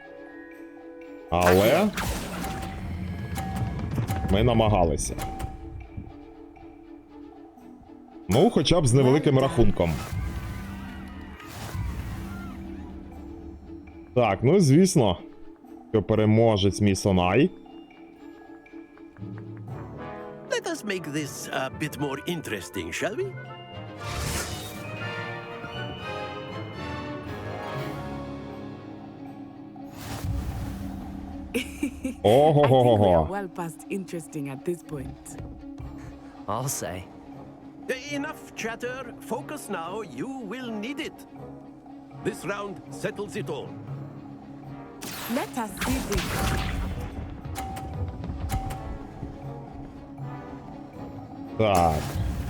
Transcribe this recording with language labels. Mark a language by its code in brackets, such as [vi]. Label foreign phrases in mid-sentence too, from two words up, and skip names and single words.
[uk] Але ми намагалися. Ну, хоча б з невеликим рахунком. Так, ну, звісно, що переможець міс Онай. [en] Let us make this a bit more interesting, shall we? Ого-го-го-го. We are well past interesting at this point. I'll say. Enough chatter. Focus now. You will need it. This round settles it all. Let us see this. [uk] Так.